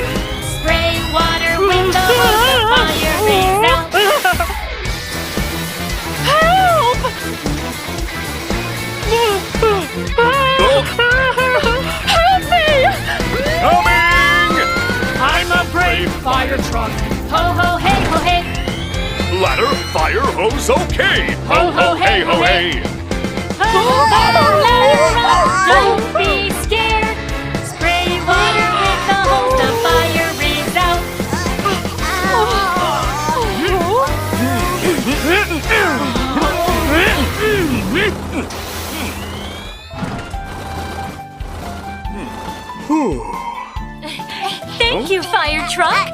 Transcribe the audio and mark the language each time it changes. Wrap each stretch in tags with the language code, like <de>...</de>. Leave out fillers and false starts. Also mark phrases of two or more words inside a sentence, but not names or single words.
<en>Spray water with the hose. The fire is out. Help! Help me! Coming! I'm a brave fire truck. Ho ho hey ho hey. Ladder, fire hose, okay! Ho, ho, hey, ho, hey. Don't be scared. Spray water with the hose. The fire is out. Thank you, fire truck.</en>